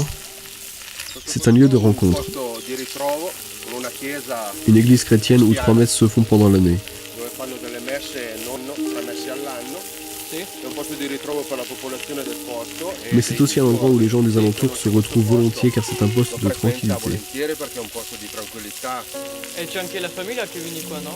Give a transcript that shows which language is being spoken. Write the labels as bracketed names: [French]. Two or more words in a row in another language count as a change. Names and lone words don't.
[French] C'est un lieu de rencontre. Une église chrétienne où 3 messes se font pendant l'année. Mais c'est aussi un endroit où les gens des alentours se retrouvent volontiers car c'est un poste de tranquillité. [Italian] Et c'è anche la famiglia che viene qua, no?